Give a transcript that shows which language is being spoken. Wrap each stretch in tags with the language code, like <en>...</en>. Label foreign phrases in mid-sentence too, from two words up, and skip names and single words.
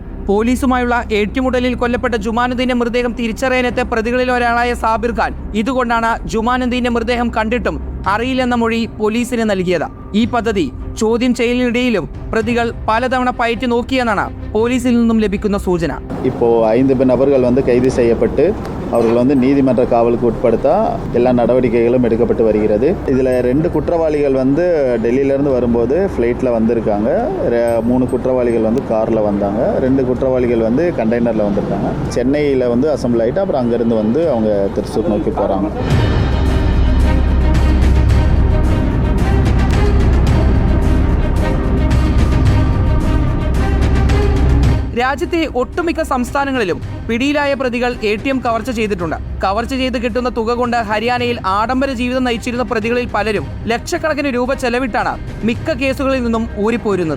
<ml>പോലീസുമായുള്ള ഏറ്റുമുട്ടലിൽ കൊല്ലപ്പെട്ട ജുമാനുദ്ദീന്റെ മൃതദേഹം തിരിച്ചറിയാനെത്തിയ പ്രതികളിൽ ഒരാളായ സാബിർ ഖാൻ ഇതുകൊണ്ടാണ് ജുമാനുദ്ദീന്റെ മൃതദേഹം കണ്ടിട്ടും അറിയില്ലെന്ന മൊഴി പോലീസിന് നൽകിയത്. ഈ പദ്ധതി ചോദ്യം ചെയ്യലിനിടയിലും പ്രതികൾ പലതവണ പയറ്റി നോക്കിയെന്നാണ് പോലീസിൽ നിന്നും ലഭിക്കുന്ന സൂചന.</ml> <ta>ഇപ്പോൾ 5 நபர்கள் கைது செய்யப்பட்டு அவர்கள் நீதிமன்ற காவலுக்கு உட்படுத்த எல்லா நடவடிக்கைகளும் எடுக்கப்பட்டு வருகிறது. இதில் 2 குற்றவாளிகள் டெல்லியிலேருந்து வரும்போது ஃப்ளைட்டில் வந்திருக்காங்க. 3 குற்றவாளிகள் காரில் வந்தாங்க. 2 குற்றவாளிகள் கண்டெய்னரில் வந்திருக்காங்க. சென்னையில் அசம்பிள் ஆகிட்டு அப்புறம் அங்கேருந்து அவங்க திருச்சூர் நோக்கி போகிறாங்க.</ta> <ml>രാജ്യത്തെ ഒട്ടുമിക്ക സംസ്ഥാനങ്ങളിലും പിടിയിലായ പ്രതികൾ ATM കവർച്ച ചെയ്തിട്ടുണ്ട്. കവർച്ച ചെയ്ത് കിട്ടുന്ന തുക കൊണ്ട് ഹരിയാനയിൽ ആഡംബര ജീവിതം നയിച്ചിരുന്ന പ്രതികളിൽ പലരും ലക്ഷക്കണക്കിന് രൂപ ചെലവിട്ടാണ് മിക്ക കേസുകളിൽ നിന്നും ഊരിപ്പോരുന്നത്.</ml>